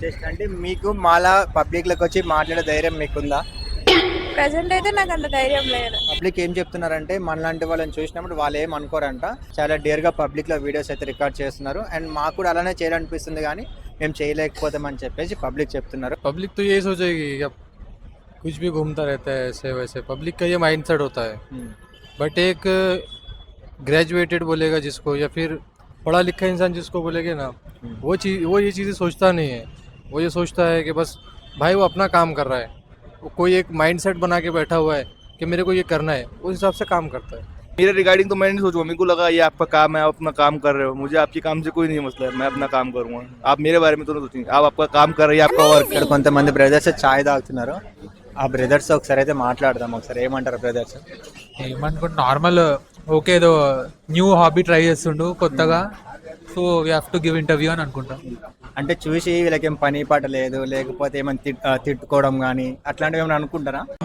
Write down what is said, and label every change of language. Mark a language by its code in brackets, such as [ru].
[te] అంటే మీకు మాలా పబ్లిక్లోకి వచ్చి మాట్లాడే ధైర్యం మీకుందా? ప్రెసెంట్ అయితే నాకు అంత ధైర్యం లేదు. పబ్లిక్ ఏం చెప్తున్నారంటే మనలాంటి వాళ్ళని చూసినప్పుడు వాళ్ళు ఏం అనుకోరంట, చాలా డేర్గా పబ్లిక్లో వీడియోస్ అయితే రికార్డ్ చేస్తున్నారు అండ్ మాకు కూడా అలానే చేయాలనిపిస్తుంది కానీ మేము చేయలేకపోతామని చెప్పేసి పబ్లిక్ చెప్తున్నారు. [hi] पब्लिक तो यही सोचेगी कि अब कुछ भी घूमता रहता है ऐसे वैसे, पब्लिक का ये माइंडसेट होता है. बट एक ग्रेजुएटेड बोलेगा जिसको या फिर पढ़ा लिखा इंसान जिसको बोलेगा ना, वो ये चीज़ें सोचता नहीं है. वो ये सोचता है कि बस भाई वो अपना काम कर रहा है, वो कोई एक माइंडसेट बना के बैठा हुआ है कि मेरे को ये करना है, उस हिसाब से काम करता है. मेरे रिगार्डिंग तो मैं नहीं सोचूंगा, मेरे को लगा ये आपका काम है, आप अपना काम कर रहे हो, मुझे आपके काम से कोई नहीं मसला है, मैं अपना काम करूंगा. आप मेरे बारे में तो नहीं सोचेंगे, आप आपका काम कर रहे हैं, आपका वर्क. [te] ఇక్కడ కొంతమంది బ్రదర్స్ చాయ్ తాగుతున్నారు. ఆ బ్రదర్స్ ఒకసారి అయితే మాట్లాడదాం. ఒకసారి ఏమంటారు బ్రదర్స్? ఏమనుకుంటే నార్మల్ ఓకే, ఏదో న్యూ హాబీ ట్రై చేస్తుండు కొత్తగా, [en] so we have to give interview [te] అని అనుకుంటాం. అంటే చూసి వీళ్ళకేం పని పాట లేదు, లేకపోతే ఏమైనా తిట్టుకోవడం కానీ అట్లాంటివి ఏమైనా అనుకుంటారా?